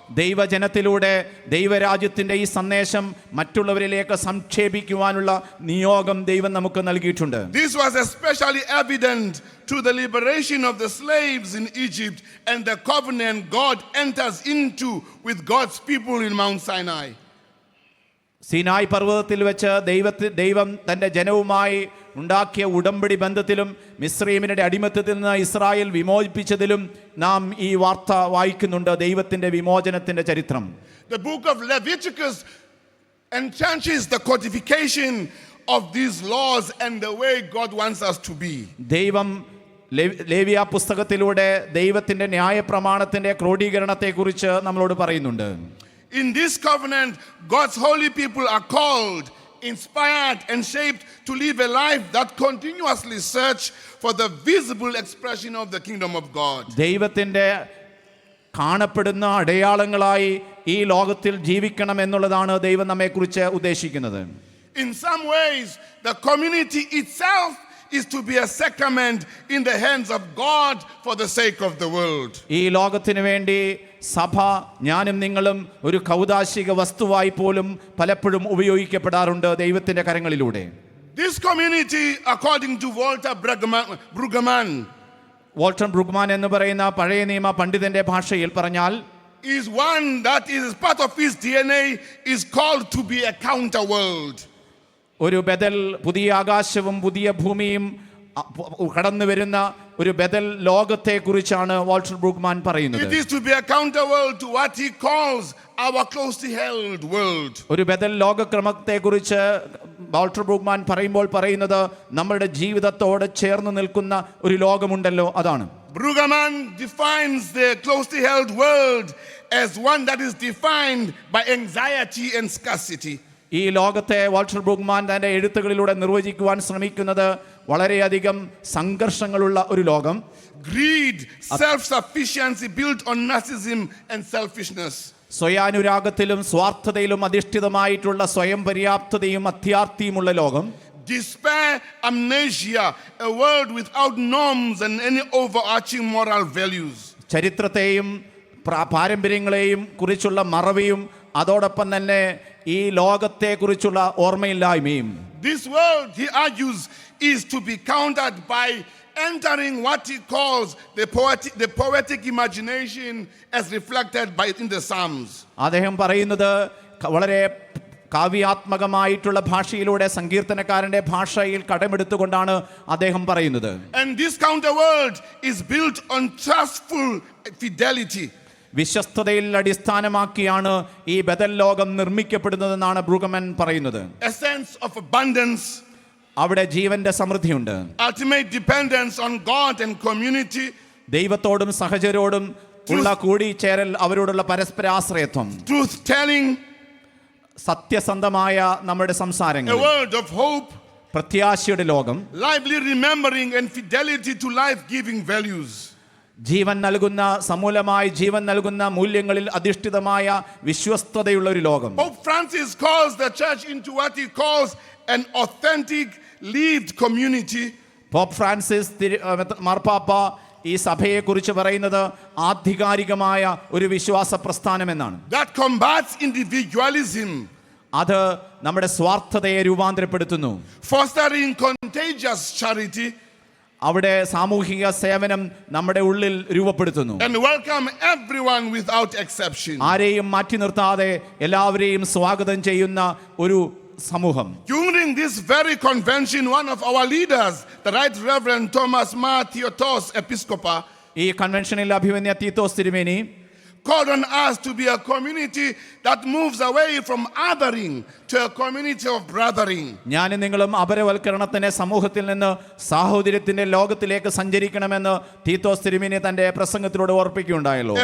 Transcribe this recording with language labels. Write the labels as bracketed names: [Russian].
[Malayalam] ദൈവജനത്തിലൂടെ ദൈവരാജ്യത്തിന്റെ ഈ സന്ദേശം മറ്റുള്ളവരിലേക്ക് സംക്ഷേപിക്കുവാനുള്ള നിയോഗം ദൈവം നമുക്ക് നൽകിയിട്ടുണ്ട്. [English] This was especially evident to the liberation of the slaves in Egypt and the covenant God enters into with God's people in Mount Sinai. [Malayalam] Sinai പർവ്വതത്തിൽ വെച്ച് ദൈവം തന്റെ ജനവുമായി ഉണ്ടാക്കിയ ഉടമ്പടി ബന്ധത്തിലും മിസ്രയീമിന്റെ അടിമത്തത്തിൽ നിന്ന് ഇസ്രായേൽ വിമോചിപ്പിച്ചതിലും നാം ഈ വാർത്ത വായിക്കുന്നുണ്ട്, ദൈവത്തിന്റെ വിമോചനത്തിന്റെ ചരിത്രം. [English] The book of Leviticus entrenches the codification of these laws and the way God wants us to be. [Malayalam] ദൈവം ലേവ്യ പുസ്തകത്തിലൂടെ ദൈവത്തിന്റെ ന്യായപ്രമാണത്തിന്റെ ക്രോഡീകരണത്തെക്കുറിച്ച് നമ്മളോട് പറയുന്നുണ്ട്. [English] In this covenant, God's holy people are called, inspired, and shaped to live a life that continuously search for the visible expression of the kingdom of God. [Malayalam] ദൈവത്തിൻ്റെ കാണപ്പെടുന്ന അടയാളങ്ങളായി ഈ ലോകത്തിൽ ജീവിക്കണം എന്നുള്ളതാണ് ദൈവം നമ്മെക്കുറിച്ച് ഉദ്ദേശിക്കുന്നത്. [English] In some ways, the community itself is to be a sacrament in the hands of God for the sake of the world. [Malayalam] ഈ ലോകത്തിന് വേണ്ടി സഭ, ഞാനും നിങ്ങളും ഒരു കൗദാശിക വസ്തുവായി പോലും പലപ്പോഴും ഉപയോഗിക്കപ്പെടാറുണ്ട് ദൈവത്തിന്റെ കരങ്ങളിലൂടെ. [English] This community, according to Walter Brueggemann, [Malayalam] Walter ബ്രൂഗ്മാൻ എന്ന് പറയുന്ന പഴയ നിയമ പണ്ഡിതന്റെ ഭാഷയിൽ പറഞ്ഞാൽ, [English] is one that is part of his DNA is called to be a counter world. [Malayalam] ഒരു ബദൽ, പുതിയ ആകാശവും പുതിയ ഭൂമിയും കടന്നു വരുന്ന ഒരു ബദൽ ലോകത്തെ കുറിച്ചാണ് വാൾട്ടർ ബ്രൂഗ്മാൻ പറയുന്നത്. [English] It is to be a counter world to what he calls our closely held world. [Malayalam] ഒരു ബദൽ ലോകക്രമത്തെ കുറിച്ച് വാൾട്ടർ ബ്രൂഗ്മാൻ പറയുമ്പോൾ പറയുന്നത് നമ്മുടെ ജീവിതത്തോട് ചേർന്ന് നിൽക്കുന്ന ഒരു ലോകമുണ്ടല്ലോ, അതാണ്. [English] Brueggemann defines the closely held world as one that is defined by anxiety and scarcity. [Malayalam] ഈ ലോകത്തെ വാൾട്ടർ ബ്രൂഗ്മാൻ തന്റെ എഴുത്തുകളിലൂടെ നിർവചിക്കുവാൻ ശ്രമിക്കുന്നത് വളരെയധികം സംഘർഷങ്ങളുള്ള ഒരു ലോകം. [English] Greed, self-sufficiency built on narcissism and selfishness. [Malayalam] സ്വയാനുരാഗത്തിലും സ്വാർത്ഥതയിലും അധിഷ്ഠിതമായിട്ടുള്ള സ്വയം പര്യാപ്തതയും അത്യാർത്തിയുമുള്ള ലോകം. [English] Despair, amnesia, a world without norms and any overarching moral values. [Malayalam] ചരിത്രത്തെയും പാരമ്പര്യങ്ങളെയും കുറിച്ചുള്ള മറവിയും അതോടൊപ്പം തന്നെ ഈ ലോകത്തെക്കുറിച്ചുള്ള ഓർമ്മയില്ലായ്മയും. [English] This world, he argues, is to be countered by entering what he calls the poetic imagination as reflected by in the Psalms. [Malayalam] അദ്ദേഹം പറയുന്നത് വളരെ കാവ്യാത്മകമായിട്ടുള്ള ഭാഷയിലൂടെ സങ്കീർത്തനക്കാരന്റെ ഭാഷയിൽ കടമെടുത്തുകൊണ്ടാണ് അദ്ദേഹം പറയുന്നത്. [English] And this counter world is built on trustful fidelity. [Malayalam] വിശ്വസ്തതയിൽ അടിസ്ഥാനമാക്കിയാണ് ഈ ബദൽ ലോകം നിർമ്മിക്കപ്പെടുന്നതെന്നാണ് ബ്രൂഗ്ഗമൻ പറയുന്നത്. [English] A sense of abundance, [Malayalam] അവിടെ ജീവന്റെ സമൃദ്ധിയുണ്ട്. [English] ultimate dependence on God and community, [Malayalam] ദൈവത്തോടും സഹചരോടും ഉള്ള കൂടിച്ചേരൽ, അവരോടുള്ള പരസ്പര ആശ്രയത്വം, [English] truth telling, [Malayalam] സത്യസന്ധമായ നമ്മുടെ സംസാരങ്ങൾ, [English] a world of hope, [Malayalam] പ്രത്യാശയുടെ ലോകം, [English] lively remembering and fidelity to life-giving values. [Malayalam] ജീവൻ നൽകുന്ന, സമൂലമായി ജീവൻ നൽകുന്ന മൂല്യങ്ങളിൽ അധിഷ്ഠിതമായ വിശ്വസ്തതയുള്ള ഒരു ലോകം. [English] Pope Francis calls the church into what he calls an authentic lived community. [Malayalam] Pop Francis മാർപ്പാപ്പ ഈ സഭയെ കുറിച്ച് പറയുന്നത് ആധികാരികമായ ഒരു വിശ്വാസ പ്രസ്ഥാനം എന്നാണ്. [English] That combats individualism, [Malayalam] അത് നമ്മുടെ സ്വാർത്ഥതയെ രൂപാന്തരപ്പെടുത്തുന്നു. [English] fostering contagious charity, [Malayalam] അവിടെ സാമൂഹിക സേവനം നമ്മുടെ ഉള്ളിൽ രൂപപ്പെടുത്തുന്നു. [English] and welcome everyone without exception. [Malayalam] ആരെയും മാറ്റി നിർത്താതെ എല്ലാവരെയും സ്വാഗതം ചെയ്യുന്ന ഒരു സമൂഹം. [English] During this very convention, one of our leaders, the Right Reverend Thomas Ma Theotos, Episcopa, [Malayalam] ഈ കൺവെൻഷനിൽ അഭിമന്യ തീത്തോസ് തിരുമേനി [English] called on us to be a community that moves away from othering to a community of brothering. [Malayalam] ഞാനും നിങ്ങളും അപരവൽക്കരണത്തിന്റെ സമൂഹത്തിൽ നിന്ന് സാഹോദര്യത്തിന്റെ ലോകത്തിലേക്ക് സഞ്ചരിക്കണമെന്ന് തീത്തോസ് തിരുമേനി തന്റെ പ്രസംഗത്തിലൂടെ ഓർപ്പിക്കുകയുണ്ടായല്ലോ.